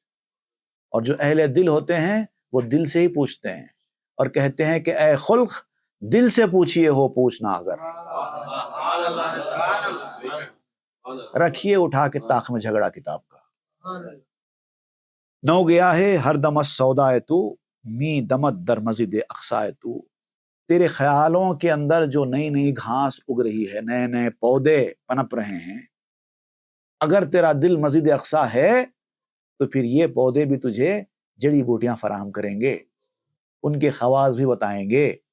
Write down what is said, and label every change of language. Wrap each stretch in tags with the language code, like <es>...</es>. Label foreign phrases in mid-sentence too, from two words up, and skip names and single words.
<ur>اور جو اہل دل ہوتے ہیں وہ دل سے ہی پوچھتے ہیں اور کہتے ہیں کہ اے خلق، دل سے پوچھئے ہو پوچھنا اگر، رکھیے اٹھا کے طاق میں جھگڑا کتاب کا.</ur> <fa>نو گیا ہے ہر دم سودائے تو، می دمت در مسجد اقصائے تو.</fa> <ur>تیرے خیالوں کے اندر جو نئی نئی گھاس اگ رہی ہے، نئے نئے پودے پنپ رہے ہیں، اگر تیرا دل مسجد اقصا ہے تو پھر یہ پودے بھی تجھے جڑی بوٹیاں فراہم کریں گے، ان کے خواص بھی بتائیں گے.</ur>